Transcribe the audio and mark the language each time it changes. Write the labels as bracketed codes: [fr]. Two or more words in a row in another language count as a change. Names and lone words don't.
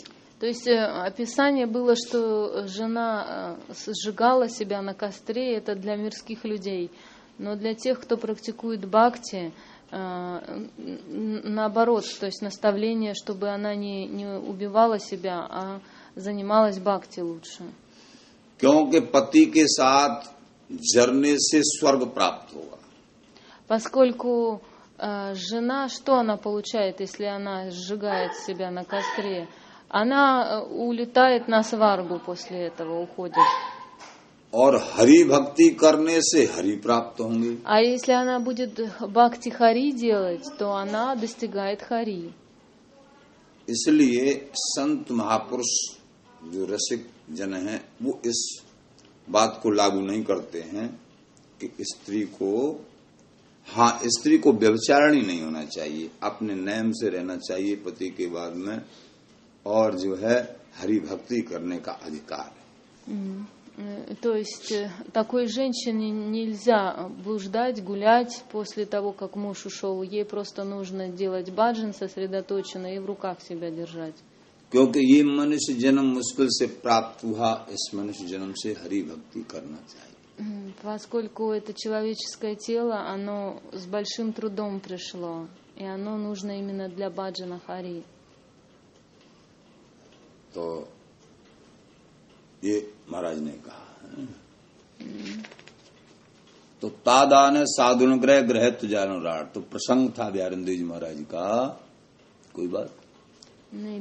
[ru] То есть описание было, что жена сжигала себя на костре, это для мирских людей. Но для тех, кто практикует бхакти, наоборот, то есть наставление, чтобы она не убивала себя, а занималась бхакти лучше. [hi] क्योंकि पति के साथ जरने से स्वर्ग प्राप्त होगा. [ru] Поскольку жена, что она получает, если она сжигает себя на костре? Она улетает на сваргу после этого, уходит. [hi] और हरि भक्ति करने से हरि प्राप्त होंगे. [ru] А если она будет бхакти хари делать, то она достигает хари. [hi] इसलिए संत महापुरुष जो रसिक जन हैं, वो इस बात को लागू नहीं करते हैं कि स्त्री को व्यभिचारिणी नहीं होना चाहिए, अपने नेम से रहना चाहिए पति के बाद में, और जो है हरि भक्ति करने का अधिकार है. [ru] То есть такой женщине нельзя блуждать, гулять после того, как муж ушел. Ей просто нужно делать баджан сосредоточенно и в руках себя держать. [hi] क्योंकि ये मनुष्य जन्म मुश्किल से प्राप्त हुआ, इस मनुष्य जन्म से हरि भक्ति करना चाहिए. [ru] Поскольку это человеческое тело, оно с большим трудом пришло, и оно нужно именно для баджана хари. [hi] तो ये महाराज ने कहा. तो तादान साधुन ग्रह ग्रह तुजानो राड. तो प्रसंग था बिहारिंदर जी महाराज का. कोई बात नहीं.